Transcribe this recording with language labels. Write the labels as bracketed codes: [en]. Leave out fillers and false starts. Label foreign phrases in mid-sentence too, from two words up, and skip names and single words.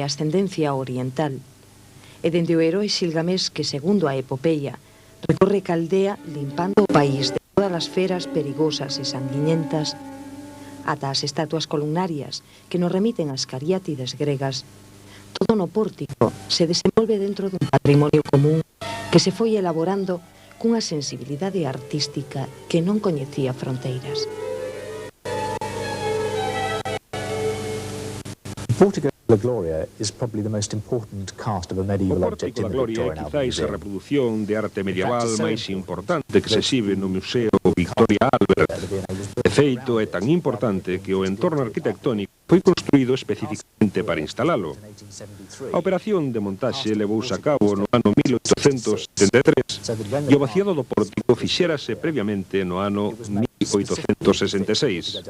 [gl] ascendencia oriental, e dende o heroe Xilgamés que, segundo a epopeia, recorre Caldea limpando o país de todas as feras perigosas e sanguiñentas, ata as estatuas columnarias que nos remiten ás cariátides gregas, todo no pórtico se desenvolve dentro dun patrimonio común que se foi elaborando cunha sensibilidade artística que non coñecía fronteiras. [en] Pórtico da Gloria is probably the most important cast of a medieval object in the Victorian Albert Museum. [gl] O Pórtico da Gloria é quizáis a reprodución de arte medieval máis importante que se exhibe no Museo Victoria Albert. De feito, é tan importante que o entorno arquitectónico foi construído especificamente para instalalo. A operación de montaxe levouse a cabo no ano 1873 e o vaciado do pórtico fixérase previamente no ano 1866.